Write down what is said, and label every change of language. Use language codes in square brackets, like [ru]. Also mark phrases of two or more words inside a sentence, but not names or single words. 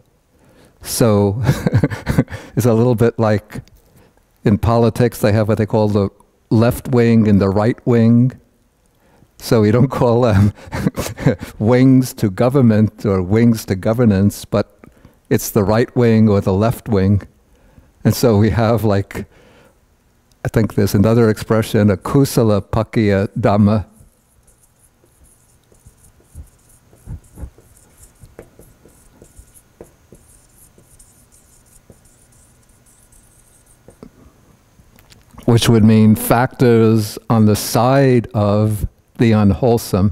[en] So it's a little bit like in politics, they have what they call the left wing and the right wing. So you don't call them wings to government or wings to governance, but it's the right wing or the left wing. And so we have, like, I think there's another expression, [pi] a kusala pakya dhamma. [en] Which would mean factors on the side of the unwholesome.